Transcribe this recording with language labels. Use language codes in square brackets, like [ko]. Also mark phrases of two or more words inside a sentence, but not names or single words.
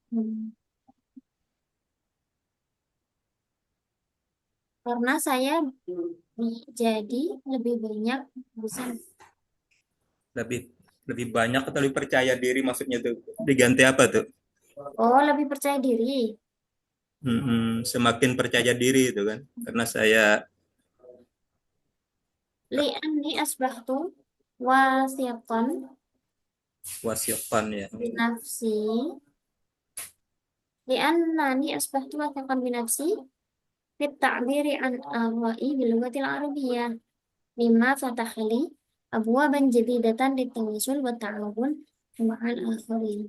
[id] Karena saya jadi lebih banyak bisa. Lebih banyak atau lebih percaya diri maksudnya tuh diganti apa tuh? Oh, lebih percaya diri. Semakin percaya diri itu kan karena saya [ar] لأني أصبحت واثقا wasiqan ya. binafsi. لأنني أصبحت واثقا بنفسي في التعبير عن آرائي باللغة العربية مما فتح لي أبوابا جديدة للتواصل والتعاون مع الآخرين.